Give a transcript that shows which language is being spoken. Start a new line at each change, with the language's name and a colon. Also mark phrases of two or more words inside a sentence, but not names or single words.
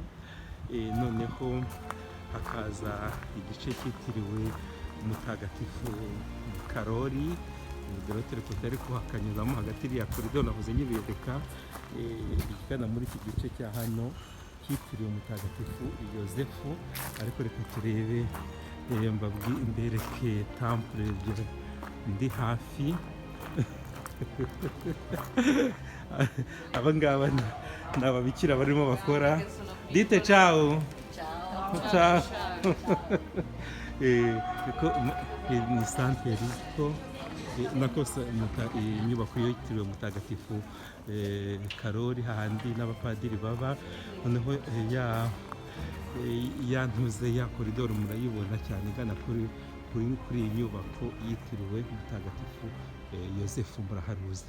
Kinyarwanda: Noneho hakaza igice cyitiriwe umutagatifu Karoli, rero turi kuhakanyuzamo hagati iriya koridoro nahoze nyibereka, igana muri iki gice cya hano cyitiriwe umutagatifu Yosefu. Ariko reka turebe mbereke temple ndi hafi. Aba ngaba ni ababikira barimo bakora.
Italian: Dite ciao. Ciao.
Kinyarwanda: Ni santere ariko nakosa inyubako yitiriwe mutagatifu Karoli, hahandi n'abapadiri baba. Noneho ya ntuze ya koridoro murayibona cyane igana kuri iyi nyubako yitiriwe mutagatifu Yosefu, muraharuzi.